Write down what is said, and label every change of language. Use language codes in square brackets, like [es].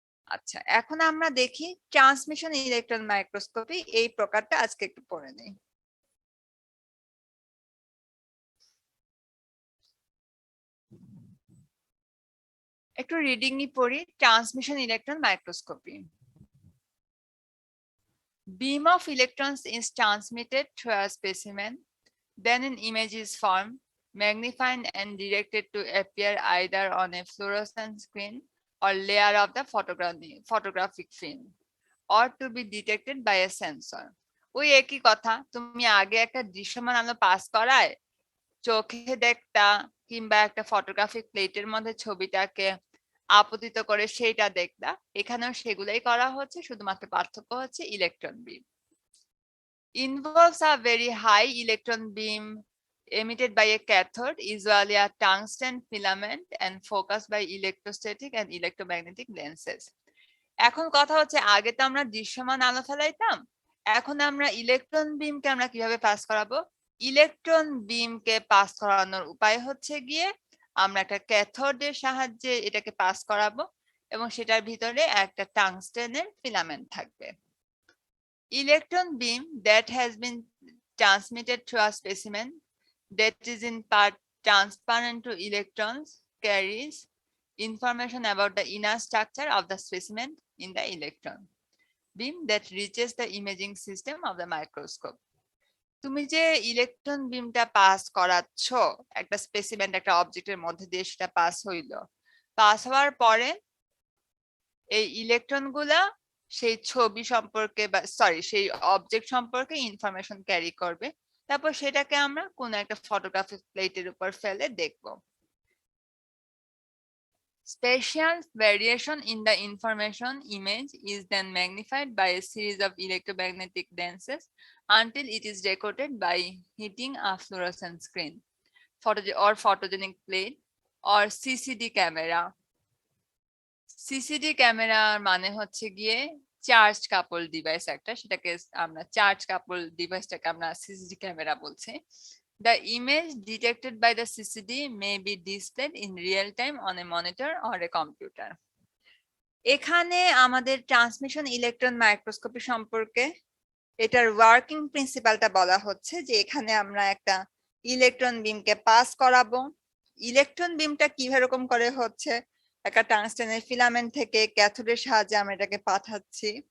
[bn] আচ্ছা, এখন আমরা দেখি ট্রান্সমিশন ইলেকট্রন মাইক্রোস্কোপি এই প্রকারটা আজকে একটু পড়ে নেই। একটু রিডিংই পড়ি। Transmission electron microscopy. [en] Beam of electrons is transmitted through a specimen, then an image is formed, magnified and directed to appear either on a fluorescent screen or layer of the photographic film, or to be detected by a sensor. [bn] ওই একই কথা, তুমি আগে একটা দৃশ্যমান আলো pass করায় চোখে দেখতা, কিংবা একটা ফটোগ্রাফিক প্লেটের মধ্যে ছবিটাকে আপতিত করে সেইটা দেখতা, এখানেও সেগুলোই করা হচ্ছে, শুধুমাত্র পার্থক্য হচ্ছে electron beam. [en] Involves a very high electron beam emitted by a cathode, usually a tungsten filament, and focused by electrostatic and electromagnetic lenses. [bn] এখন কথা হচ্ছে আগে তো আমরা দৃশ্যমান আলো ফেলাইতাম, এখন আমরা ইলেকট্রন বিমকে আমরা কিভাবে পাস করাবো। ইলেকট্রন বিমকে পাস করানোর উপায় হচ্ছে গিয়ে আমরা একটা ক্যাথোডের সাহায্যে এটাকে পাস করাবো, এবং সেটার ভিতরে একটা টাংস্টেনের ফিলামেন্ট থাকবে। [en] Electron beam that has been transmitted through a specimen that is in part transparent to electrons carries information about the inner structure of the specimen in the electron beam that reaches the imaging system of the microscope. [bn] তুমি যে electron বিমটা pass করাচ্ছ একটা specimen, একটা অবজেক্টের মধ্যে দিয়ে, সেটা pass হইলো, pass হওয়ার পরে এই ইলেকট্রন গুলা সেই ছবি সম্পর্কে বা সরি সেই অবজেক্ট সম্পর্কে ইনফরমেশন ক্যারি করবে, তারপর সেটাকে আমরা কোন একটা ফটোগ্রাফিক প্লেটের উপর ফেলে দেখব। [en] Spatial variation in the information image is then magnified by a series of electromagnetic dances until it is recorded by hitting a fluorescent screen, or photogenic plate, or CCD camera. [bn] CCD ক্যামেরার মানে হচ্ছে গিয়ে charge কাপল device একটা, সেটাকে আমরা charge কাপল ডিভাইসটাকে আমরা CCD camera বলছি। [en] The image detected by the CCD may be displayed in real time on a monitor or a computer. [bn] এখানে আমাদের ট্রান্সমিশন ইলেকট্রন মাইক্রোস্কোপি সম্পর্কে এটার ওয়ার্কিং প্রিন্সিপালটা বলা হচ্ছে যে এখানে আমরা একটা ইলেকট্রন বিমকে পাস করাবো। ইলেকট্রন বিমটা কিরকম করে হচ্ছে, একটা টাংস্টেনের ফিলামেন্ট থেকে ক্যাথোডের সাহায্যে আমরা এটাকে পাঠাচ্ছি।